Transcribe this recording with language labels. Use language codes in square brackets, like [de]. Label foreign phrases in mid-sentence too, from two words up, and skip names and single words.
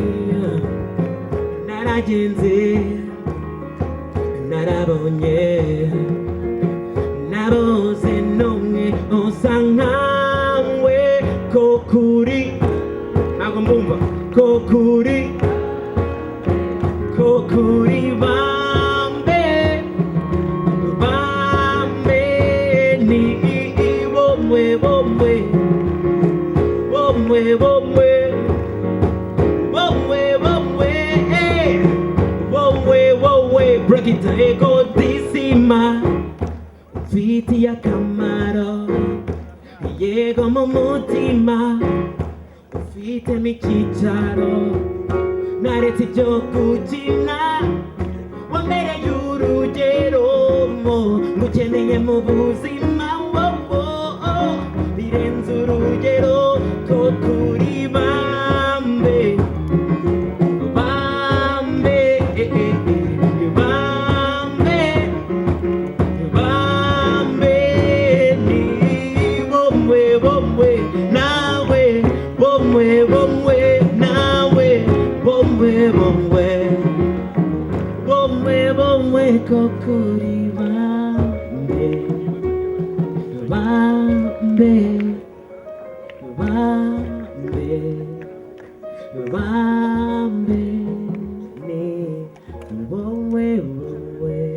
[rw] naragenze, narabonye, nabuze n'umwe usa nkawe, kokuri, ntabwo mbumva, kokuri, kokuri Bambe, Bambe, ni bomwe, bomwe, bomwe, bomwe, bomwe, bomwe, bomwe, bomwe, [en] break it down, [rw] ego disima, ufitiye akamaro, yego mu mutima, ufitemo icyicaro, naretse ibyo gukina, wambereye urugero, ngukeneye mu buzima, birenze urugero, ko kuri Bambe, Bambe, Bambe, Bambe, ni bomwe, bomwe, nawe, bomwe, bomwe, nawe, bomwe, bomwe, bomwe, bomwe, ko kuri Bambe, Bambe, Bambe, Bambe, ni bomwe, bomwe.